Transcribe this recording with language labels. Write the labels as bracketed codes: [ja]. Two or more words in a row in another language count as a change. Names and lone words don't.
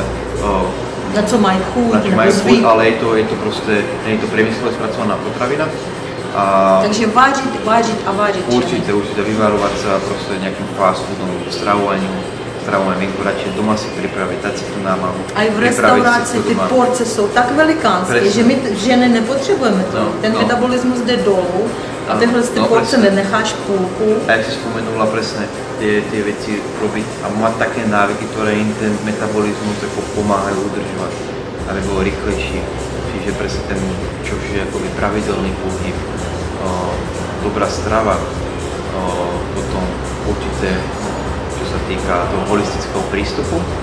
[sk] na co majú chuť, ale je to proste, nie je to priemyslové spracovaná potravina. Takže vážiť a vážiť. Určite vyvarovať sa proste nejakým fast foodom, stravovaním radšej doma si pripraviť, dať si tu námahu. Aj v restaurácii [cs] ty porce jsou tak velikánské, že my ženy nepotřebujeme to. Ten metabolismus jde dolů a tyhle porce nenecháš půlku. [sk] A jak si spomenula presne, tie veci robiť a mať také návyky, ktoré im ten metabolizmus pomáhajú udržovať, aby bol rýchlejší. Čiže presne ten, čo je akoby pravidelný pohyb, dobrá strava, potom určite, čo sa týka toho holistického prístupu,